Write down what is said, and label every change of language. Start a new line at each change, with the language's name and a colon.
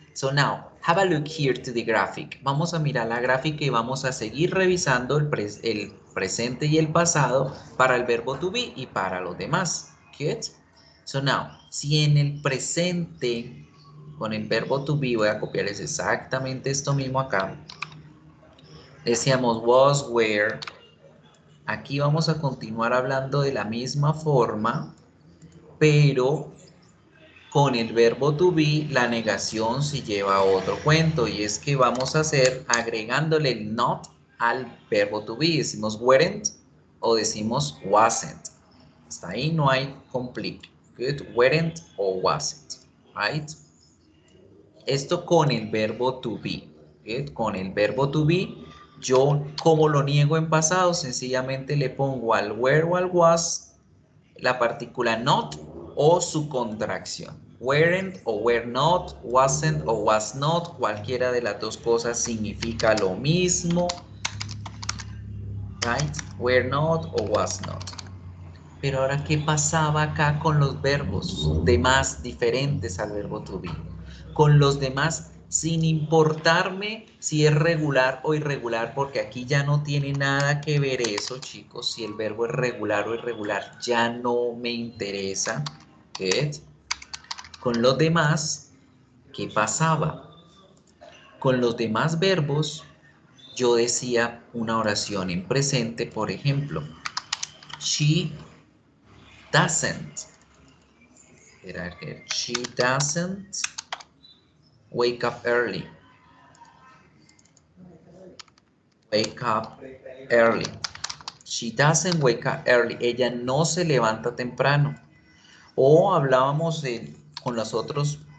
English: So now, have a look here to the graphic.
Spanish: Vamos a mirar la gráfica y vamos a seguir revisando el presente y el pasado para el verbo to be y para los demás. Good?
English: So now,
Spanish: si en el presente con el verbo to be voy a copiarles exactamente esto mismo acá. Decíamos was, were. Aquí vamos a continuar hablando de la misma forma, pero con el verbo to be la negación sí lleva a otro cuento y es que vamos a hacer agregándole el not al verbo to be. Decimos weren't o decimos wasn't. Hasta ahí no hay conflicto.
English: Good, weren't o wasn't, right?
Spanish: Esto con el verbo to be. ¿Sí? Con el verbo to be, yo como lo niego en pasado, sencillamente le pongo al were o al was la partícula not o su contracción. Weren't o were not, wasn't o was not, cualquiera de las dos cosas significa lo mismo.
English: Right? Were not o was not.
Spanish: Pero ahora, ¿qué pasaba acá con los verbos demás diferentes al verbo to be? Con los demás, sin importarme si es regular o irregular, porque aquí ya no tiene nada que ver eso, chicos, si el verbo es regular o irregular, ya no me interesa. ¿Qué? Con los demás, ¿qué pasaba? Con los demás verbos, yo decía una oración en presente, por ejemplo,
English: she doesn't. She doesn't wake up early. Wake up early. She doesn't wake up early.
Spanish: Ella no se levanta temprano. O hablábamos con los otros